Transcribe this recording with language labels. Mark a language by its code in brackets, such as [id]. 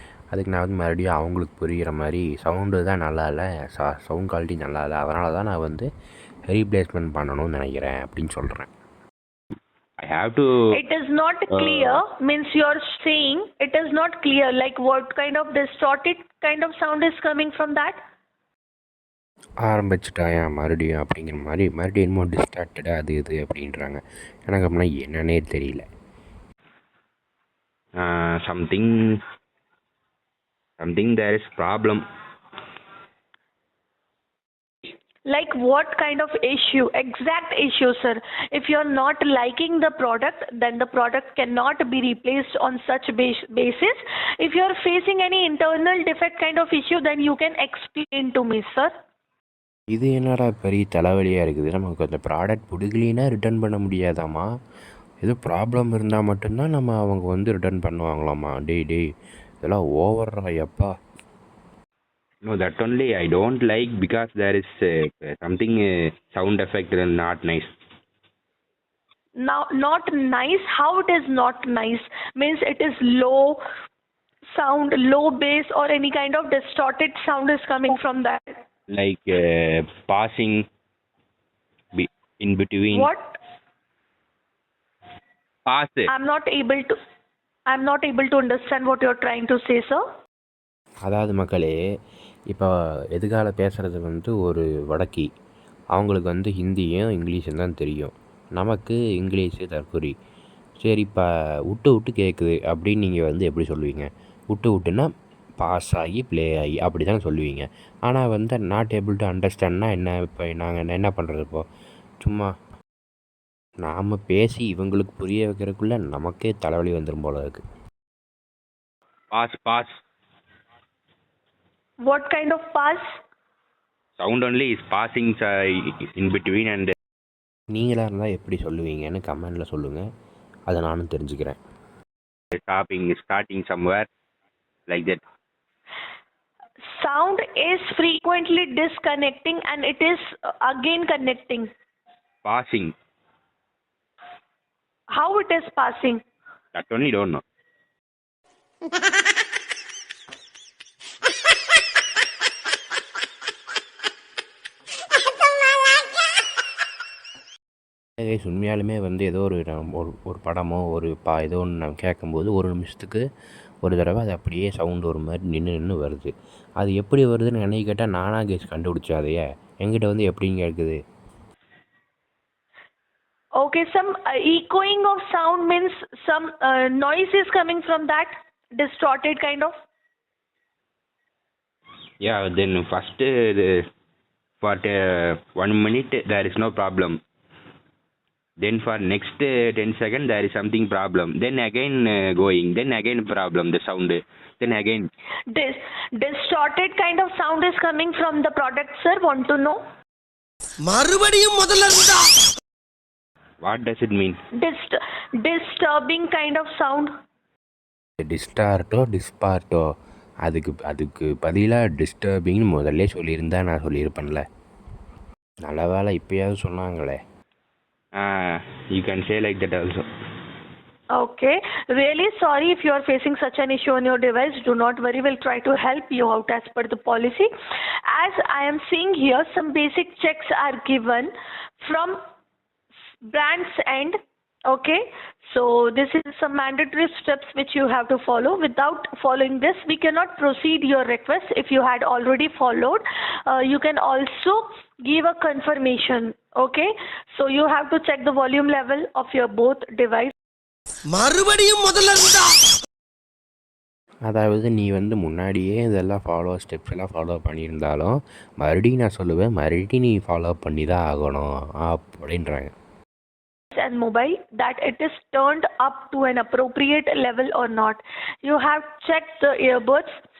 [ta] அதுக்கு நான் வந்து மறுபடியும் அவங்களுக்கு புரிகிற மாதிரி சவுண்டு தான் நல்லா இல்லை, சவுண்ட் குவாலிட்டி நல்லா இல்லை, அதனால தான் நான் வந்து ரீப்ளேஸ்மெண்ட் பண்ணணும்னு நினைக்கிறேன் அப்படின்னு சொல்கிறேன். [en] I have to. It is not clear, means you are saying it is not clear, like what kind of distorted kind of sound is coming from that? [ta] ஆரம்பிச்சிட்டாயா மறுபடியும் அப்படிங்கிற மாதிரி மறுபடியும் என்னமோ டிஸ்ட்ராக்டடாக அது இது அப்படின்றாங்க. எனக்கு அப்படின்னா என்னன்னே தெரியல. [en] Something there is problem. Like what kind of issue? Exact issue, sir. If you are not liking the product, then the product cannot be replaced on such basis. If you are facing any internal defect kind of issue, then you can explain to me, sir. [ta] இது என்னடா பெரிய தலைவலியாக இருக்குது. நமக்கு அந்த product பிடிக்கலின்னா return பண்ண முடியாதாம்மா, ஏதோ problem இருந்தால் மட்டும்தான் நம்ம அவங்க வந்து ரிட்டர்ன் பண்ணுவாங்களாம்மா. டேய் இதெல்லாம் ஓவர்ரா எப்பா. [en] No, that only I don't like because there is something sound effect and not nice. Now, not nice. How it is not nice? Means it is low sound, low bass, or any kind of distorted sound is coming from that. Like passing in between. What? Pass it. I'm not able to understand what you're trying to say, sir. [ta] அதாவது மக்களே, இப்போ எதுக்கால பேசுகிறது வந்து ஒரு வடக்கி, அவங்களுக்கு வந்து ஹிந்தியும் இங்கிலீஷும் தான் தெரியும். நமக்கு இங்கிலீஷு தற்குறி. சரி, இப்போ விட்டு கேட்குது அப்படின்னு நீங்கள் வந்து எப்படி சொல்லுவீங்க? விட்டுன்னா பாஸ் ஆகி ப்ளே ஆகி அப்படி தானே சொல்லுவீங்க. ஆனால் வந்து [en] not able to அண்டர்ஸ்டாண்ட்னா [ta] என்ன? இப்போ நாங்கள் என்ன பண்ணுறது? இப்போது சும்மா நாம் பேசி இவங்களுக்கு புரிய வைக்கிறதுக்குள்ளே நமக்கே தலைவலி வந்துடும் போல இருக்குது. [en] Pass. What kind of pass? Sound only is passing in between and. [ta] நீங்களாக இருந்தால் எப்படி சொல்லுவீங்கன்னு கமெண்டில் சொல்லுங்கள், அதை நானும் தெரிஞ்சுக்கிறேன். [en] Starting somewhere like that. Sound is frequently disconnecting and it is again connecting. Passing. How it is passing? That only don't know. [ta] உண்மையாலுமே வந்து ஏதோ ஒரு படமோ ஏதோ ஒன்று நம்ம கேட்கும்போது ஒரு நிமிஷத்துக்கு ஒரு தடவை அது அப்படியே சவுண்டு ஒரு மாதிரி நின்று வருது. அது எப்படி வருதுன்னு என்னை கேட்டால் நானாக கேஸ் கண்டுபிடிச்சேன். அதையே என்கிட்ட வந்து எப்படிங்க இருக்குது? [en] Okay, some echoing of sound means some noise is coming from that distorted kind of. Yeah, then first for 1 minute there is no problem. Then for next 10 seconds there is something problem. Then again going. Then again problem. The sound. Then again. Distorted kind of sound is coming from the product, sir. Want to know? [ta] மறுபடியும் முதல்ல இருந்தா. [en] What does it mean? Disturbing kind of sound. [ta] டிஸ்டார்ட்டோ டிஸ்பார்ட்டோ அதுக்கு பதிலாக டிஸ்டர்பிங்னு முதல்ல சொல்லியிருந்தா நான் சொல்லியிருப்பேன்ல. நல்ல வேலை இப்போயாவது சொன்னாங்களே. [en] You can say like that also. Okay. Really sorry if you are facing such an issue on your device. Do not worry. We'll try to help you out as per the policy. As I am seeing here, some basic checks are given from brand's end. Okay. So this is some mandatory steps which you have to follow. Without following this, we cannot proceed your request. If you had already followed, you can also give a confirmation. Okay. So you have to check the volume level of your both device. [ta] மறுபடியும் முதல்ல இருந்தா. அதாவது நீ முன்னாடியே இதெல்லாம் steps எல்லாம் follow பண்ணியிருந்தாலும் மறுபடியும் நான் சொல்லுவேன், மறுபடியும் நீ ஃபாலோ பண்ணி தான் ஆகணும் அப்படின்றாங்க. [en] And mobile that it is turned up to an appropriate level or not. You have checked the earbuds.